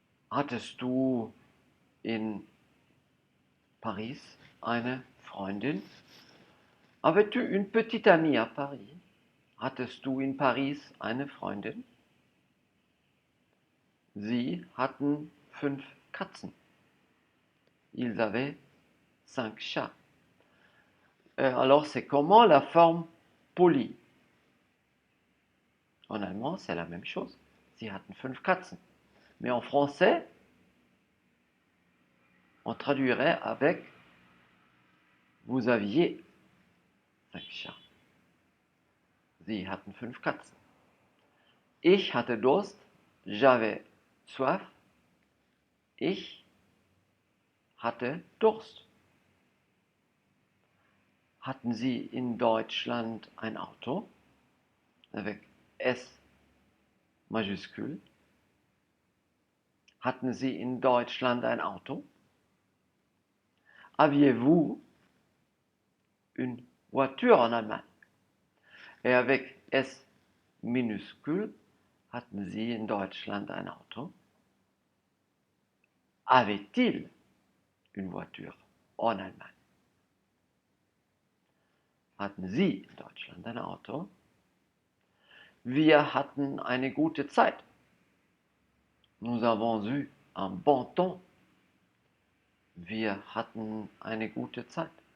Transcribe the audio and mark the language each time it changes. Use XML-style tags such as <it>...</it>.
<de>Hattest du in Paris eine Freundin?</de> <fr>Avais-tu une petite amie à Paris?</fr> <de>Hattest du in Paris eine Freundin? Sie hatten 5 Katzen.</de> <fr>Ils avaient 5 chats. Alors, c'est comment la forme polie? En allemand, c'est la même chose.</fr> <de>Sie hatten 5 Katzen.</de> <fr>Mais en français, on traduirait avec vous aviez 5 chats.</fr> <de>Sie hatten 5 Katzen. Ich hatte Durst.</de> <fr>J'avais soif.</fr> <de>Ich hatte Durst. Hatten Sie in Deutschland ein Auto?</de> <fr>Avec S majuscule.</fr> <de>Hatten Sie in Deutschland ein Auto?</de> <fr>Aviez-vous une voiture en Allemagne? Et avec S minuscule,</fr> <de>hatten Sie in Deutschland ein Auto?</de> <fr>Avait-il une voiture en Allemagne?</fr> <de>Hatten Sie in Deutschland ein Auto? Wir hatten eine gute Zeit.</de> <fr>Nous avons eu un bon temps.</fr> <de>Wir hatten eine gute Zeit.</de>